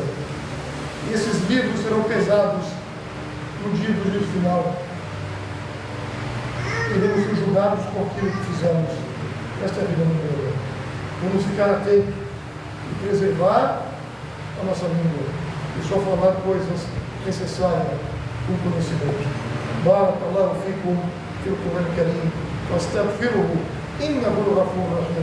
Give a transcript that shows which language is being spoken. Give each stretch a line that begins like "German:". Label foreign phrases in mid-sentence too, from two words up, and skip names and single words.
Portuguese: E esses livros serão pesados no dia do juízo final. Iremos ser julgados com aquilo que fizemos nesta vida mundial. Vamos ficar atentos e preservar a nossa língua e só falar coisas necessárias com conhecimento.
Arabic: بارك الله فيكم في القرآن الكريم واستغفروه إنه غفور رحيم.